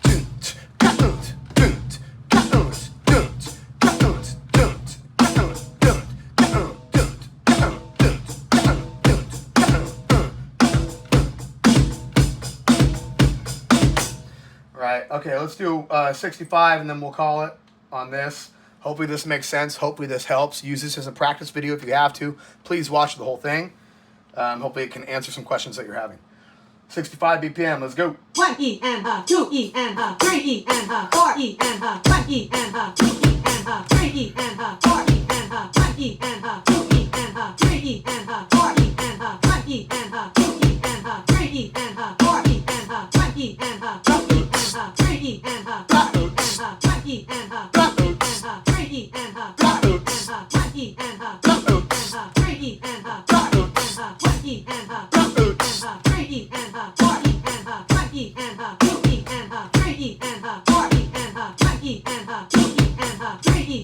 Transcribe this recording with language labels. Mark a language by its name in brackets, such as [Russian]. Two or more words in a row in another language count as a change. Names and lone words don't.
[English] Right. Okay. Let's do 65 and then we'll call it on this. Hopefully this makes sense. Hopefully this helps. Use this as a practice video if you have to. Please watch the whole thing. Hopefully it can answer some questions that you're having. 65 BPM. Let's go. 1 E and a, 2 E and a, 3 E and a, 4 E and a, 1 E and a, 2 E and a, 3 E and a, 4 E and a, 1 E and a, 2 E and a, 3 E and a, 4 E and a, 1 E and a, 2 E and a, 3 E and a, 4 E and a, 1 E and a, 2 E and a, 3 E and a, 4 E and a, 1 E and a, 2 E and a, 3 E and a, 4 E and a, 1 E and a, 2 E and a, 3 E and a, 4 E and a, 1 E and a, 2 E and a, 3 E and a, 4 E and a, 1 E and a, 2 E and a, 3 E and a, 4 E and a, 1 E and a, 2 E and a, 3